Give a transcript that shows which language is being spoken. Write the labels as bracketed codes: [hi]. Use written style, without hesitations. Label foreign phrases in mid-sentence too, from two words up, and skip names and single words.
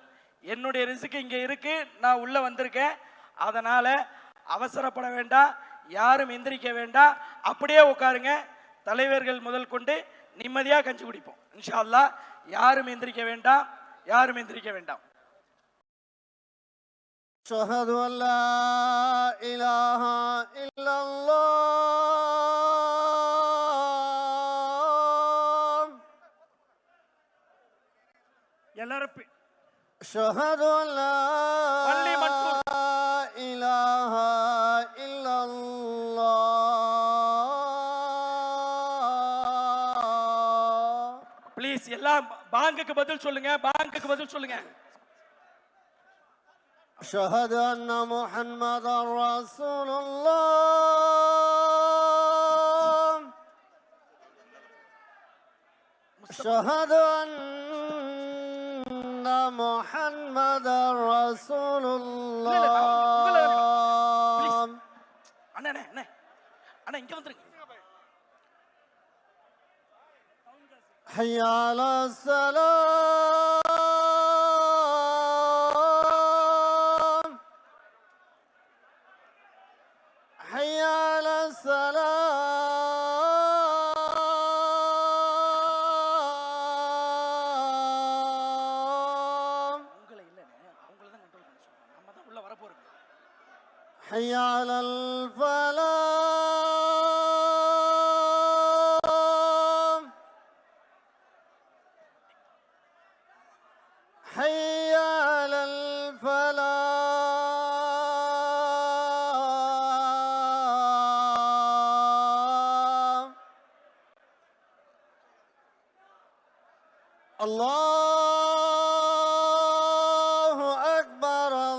[ta] என்னுடைய ரிஸ்க் இங்கே இருக்கு, நான் உள்ள வந்திருக்கேன். அதனால அவசரப்பட வேண்டாம், யாரும் எந்திரிக்க வேண்டாம், அப்படியே உட்காருங்க. தலைவர்கள் முதல் கொண்டு நிம்மதியாக கஞ்சி குடிப்போம் [ar] إن شاء الله. [ta] யாரும் எந்திரிக்க வேண்டாம், யாரும் எந்திரிக்க வேண்டாம். [ar] أشهد أن لا إله إلا الله [ta] எல்லாரும் [ar] أشهد أن لا إله إلا الله. [ta] ப்ளீஸ் எல்லாம் பாங்குக்கு பதில் சொல்லுங்க, பாங்குக்கு பதில் சொல்லுங்க. [ar] أشهد أن محمدا رسول الله. أشهد أن محمدا رسول الله. [ta] அண்ணா அண்ணா அண்ணா இங்க வந்துருங்க. [ar] حي على الصلاة. حي على الصلاة. [ta] உங்களை இல்லைன்னு அவங்கள தான் கண்ட்ரோல் பண்ண சொல்லுவாங்க. நம்ம தான் உள்ள வர போறோம். [ar] حي على الفلاح. حي على الفلاح. الله أكبر.